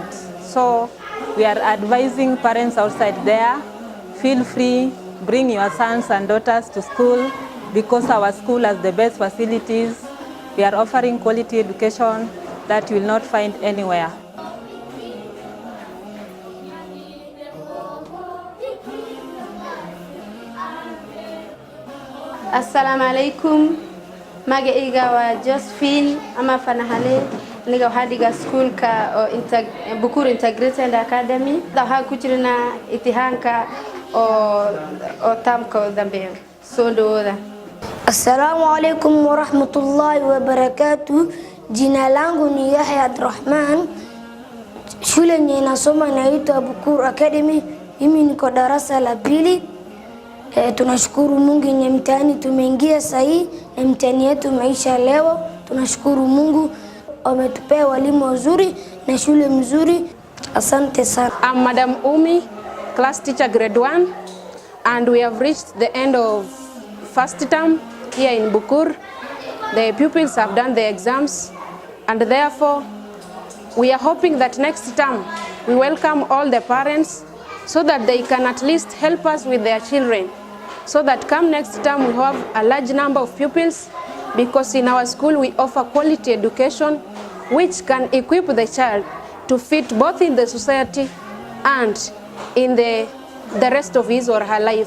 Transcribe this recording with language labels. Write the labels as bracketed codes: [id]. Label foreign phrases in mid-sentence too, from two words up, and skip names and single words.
[en] So we are advising parents outside there, feel free, bring your sons and daughters to school because our school has the best facilities. We are offering quality education that you will not find anywhere. [ar] Assalamu alaikum. [so] Magacayga waa Josephine ama Fanahale. Aniga waxaan dhigaa schoolka oo Bukur Integrated Academy. Waxaan ku jirnaa imtixaanka oo taamka dambe soo dhawada. [ar] Assalamu alaikum wa rahmatullahi wa barakatuh. [sw] Jina langu ni Yahya Abdurrahman. Shule ninasoma inaitwa Bukur Academy. Mimi niko darasa la pili. Tunashukuru Mungu ni mtihani tumeingia sahihi, na mtihani yetu maisha leo. Tunashukuru Mungu ametupea walimu wazuri na shule mzuri. Asante sana. [en] I'm Madam Umi, class teacher grade 1, and we have reached the end of first term here in Bukur. The pupils have done the exams, and therefore we are hoping that next term we welcome all the parents so that they can at least help us with their children, so that come next term we have a large number of pupils, because in our school we offer quality education which can equip the child to fit both in the society and in the rest of his or her life.